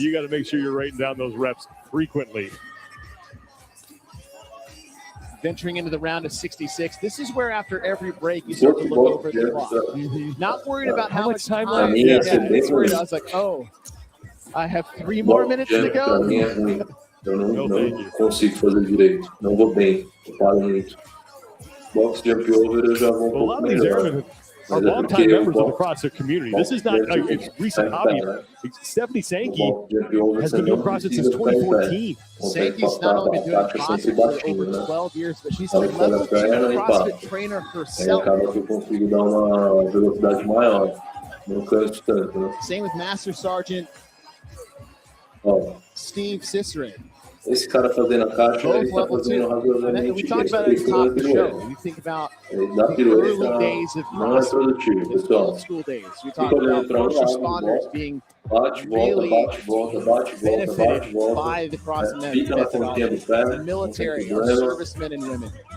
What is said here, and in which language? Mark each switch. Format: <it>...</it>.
<en>You got to make sure you're writing down those reps frequently. venturing into the round of 66. This is where after every break you start to look over the clock. Not worried about how much time left. It's worried. I was like, oh, I have 3 more minutes to go.</en> <pt>Eu não consigo fazer direito. Não vou bem. Eu paro muito. Box jump over eu já vou pouco melhor.</pt> <en>Are longtime members of the CrossFit community. This is not a recent hobby. Stephanie Sankey has been doing CrossFit since 2014. Sankey's not only been doing CrossFit for over 12 years, but she's a level 2 CrossFit trainer herself.</en> <pt>Acaba que eu consigo dar uma velocidade maior. Não canso tanto, né?</pt> <en>Same with Master Sergeant Steve Cicero.</en> <pt>Esse cara fazendo a caixa, ele está fazendo razoavelmente</pt> <en>We talked about it at the top of the show. You think about the early days of CrossFit, the old school days. We talked about first responders being really benefited by the CrossFit methodology, the military, our servicemen and women.</en>